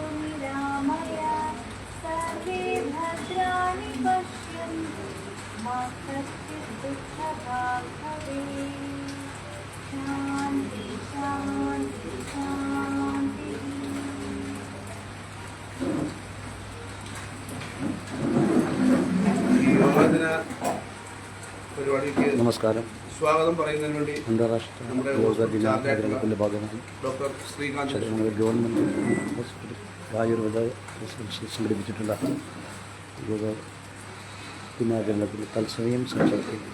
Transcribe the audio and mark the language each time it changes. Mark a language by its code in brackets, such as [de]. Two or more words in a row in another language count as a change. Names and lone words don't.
[sa] निरामया, सर्वे भद्राणि पश्यन्तु, मा कश्चित् दुःखभाग् भवेत्. शान्ति शान्ति शान्तिः. [ml] ഈ യോഗാദിന പരിപാടിക്ക് നമസ്കാരം. സ്വാഗതം പറയുന്നതിന് വേണ്ടി അന്താരാഷ്ട്ര യോഗ ദിനാചരണത്തിൻ്റെ ഭാഗമായി ഡോക്ടർ ശ്രീകാന്ത് [en] government hospital [ml] ആയുർവേദ സംഘടിപ്പിച്ചിട്ടുള്ള യോഗ ദിനാചരണത്തിൽ തത്സമയം സംസാരിക്കുന്നു.